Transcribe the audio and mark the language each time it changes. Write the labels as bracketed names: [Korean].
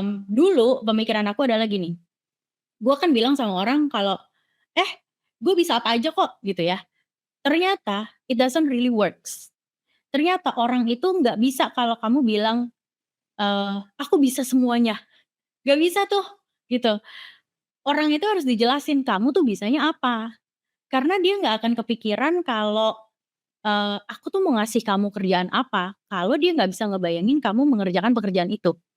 [Indonesian] Dulu pemikiran aku adalah gini, gue kan bilang sama orang kalau, "Eh, gue bisa apa aja kok," gitu ya. [English] Ternyata it doesn't really works. [Indonesian] Ternyata orang itu nggak bisa kalau kamu bilang, "Aku bisa semuanya." Nggak bisa tuh, gitu. Orang itu harus dijelasin, kamu tuh bisanya apa. Karena dia nggak akan kepikiran kalau, aku tuh mau ngasih kamu kerjaan apa, kalau dia nggak bisa ngebayangin kamu mengerjakan pekerjaan itu.